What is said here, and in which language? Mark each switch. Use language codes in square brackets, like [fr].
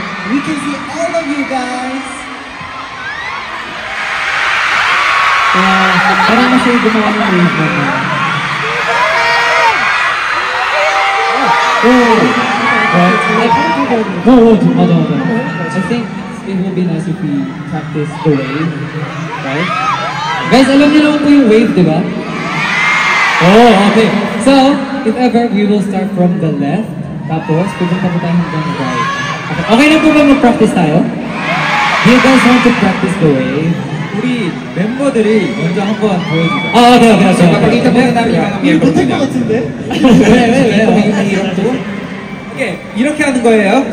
[en] We can see all of you guys. [tl] Parang na siya gumawa ng wave naman. [ko] 맞아. [en] I think it will be nice if we practice the wave, right? [tl] Guys, alam niyo naman po yung wave, di ba? [en] Oh, okay. So, if ever, we will start from the left, [tl] tapos pupunta po tayo hanggang [en] right. [tl] Okay na po ba mag-practice tayo? [en] Do you guys want to practice the wave? [ko] 우리 멤버들이 먼저 한번 보여주자. 오케이. [tl] So, papakita muna namin yung mga miyembro [ko] 못할 것 [tl] nila. [ko] 같은데? 왜? [tl] Mahirap to. [ko] 오케이, 이렇게 하는 거예요.